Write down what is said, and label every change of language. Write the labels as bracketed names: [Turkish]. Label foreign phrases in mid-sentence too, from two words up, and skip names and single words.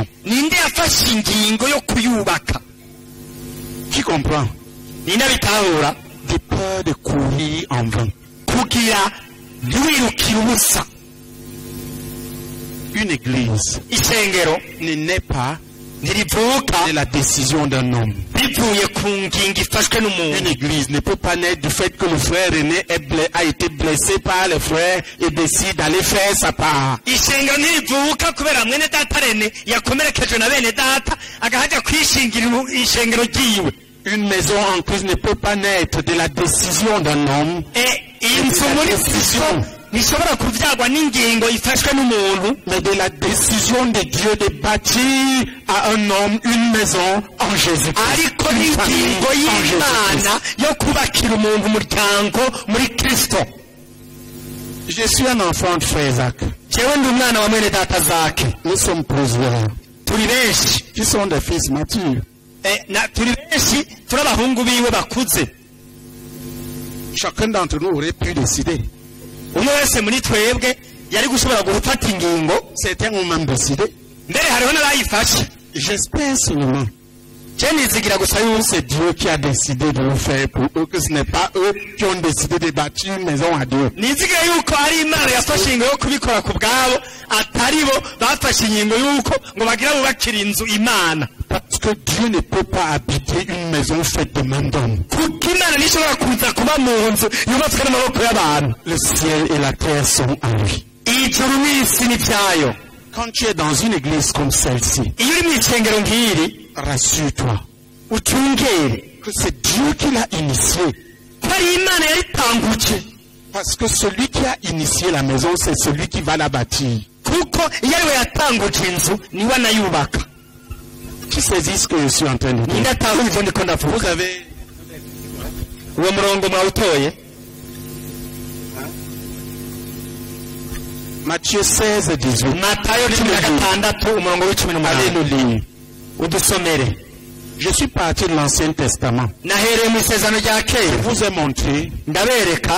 [Rundi] ninde yafashe ingingo yo kuyubaka [French] Qui comprend? [Rundi] ninde abitahura [French] De peur de courir en vain. [Rundi] kugira ntiwirukire ubusa [French] Une église [Rundi] ishengero [French] ne naît pas [Rundi] ntirivuka [French] de la décision d'un homme. [Rundi] bivuye ku ngingo ifashwe [French] Une [Rundi] n'umuntu [French] église ne peut pas naître du fait que le frère aîné a été blessé par les frères et décide d'aller faire sa part. [Rundi] ishengero ntirivuka kubera mwene data rene yakomerekejwe na bene data agahaja kwishingira ishengero ryiwe [French] Une maison en Christ ne peut pas naître de la décision d'un homme. [Rundi] inzu muri kristo ntishobora kuvyagwa n'ingingo ifashwe n'umuntu [French] Mais de la décision de Dieu de bâtir à un homme une maison en Jésus-Christ. [Rundi] ariko [French] Une famille [Rundi] n'ingingo [French] en Jésus-Christ. [Rundi] y'imana yo kubakira umuntu umuryango muri kristo [French] Je suis un enfant de frère Isaac. [Rundi] jewe ndi umwana wa mwene data zake [French] Nous sommes plusieurs [Rundi] turi benshi [French] qui sont des fils matures. [Rundi] turi benshi turi abahungu biwe bakuze [French] Chacun d'entre nous aurait pu décider. [Rundi] umwe wese muri twebwe yari gushobora gufata ingingo [French] Certains ont même décidé. [Rundi] mbere hariho n'abayifashe [French] J'espère seulement [Rundi] je nizigira gusa yuko [French] C'est Dieu qui a décidé de le faire pour eux, que ce n'est pas eux qui ont décidé de bâtir une maison à Dieu. [Rundi] nizigira yuko ari imana yafashe ingingo yo kubikora ku bwabo atari bo bafashe ingingo yuko ngo bagira bubakira inzu imana. [French] Parce que Dieu ne peut pas habiter une maison faite de main d'homme. [Rundi] kuko imana ntishobora kuza kuba mu nzu yubatswe n'amaboko y'abantu. [French] Le ciel et la terre sont à lui. [Rundi] ijuru n'isi ni byayo. [French] Quand tu es dans une église comme celle-ci, [Rundi] iyo uri mu isengero nk'iri [French] rassure-toi [Rundi] ucungere [French] que c'est Dieu qui l'a initié. [Rundi] ko ari imana yaritanguje. [French] Parce que celui qui a initié la maison, c'est celui qui va la bâtir. [Rundi] kuko iyo ariwe yatanguje inzu niwe anayubaka. [French] Tu saisis ce que je suis en train de dire. [Rundi] ninde atahura ivyo ndiko [French] Vous [Rundi] ndavuga. [French] avez [Rundi] uwo murongo mwawutoye. [French] Matthieu 16 et 18. [Rundi] matayo 16 umurongo w'18. [French] Allez le lire. [Rundi] udusomere. [French] Je suis parti de l'Ancien Testament. [Rundi] nahereye mu isezerano rya [French] Je [Rundi] kera [French] vous ai montré [Rundi] ndabereka